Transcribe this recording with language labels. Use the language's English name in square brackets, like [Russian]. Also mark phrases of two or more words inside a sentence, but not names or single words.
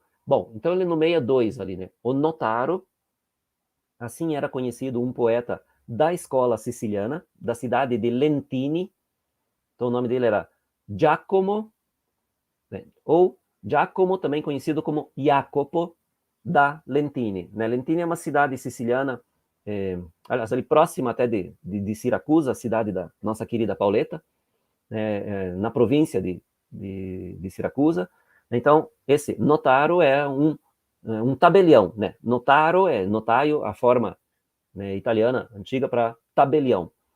[Portuguese] Bom, então ele nomeia dois ali, né? O Notaro, assim era conhecido um poeta da escola siciliana, da cidade de Lentini. Então o nome dele era Giacomo, né? Ou Giacomo, também conhecido como Jacopo da Lentini. Né? Lentini é uma cidade siciliana, aliás, ali próxima até de Siracusa, a cidade da nossa querida Pauleta, na província de Siracusa. Então, esse Notaro é um tabelião, né? Notaro é notaio, a forma, né, italiana antiga para tabelião.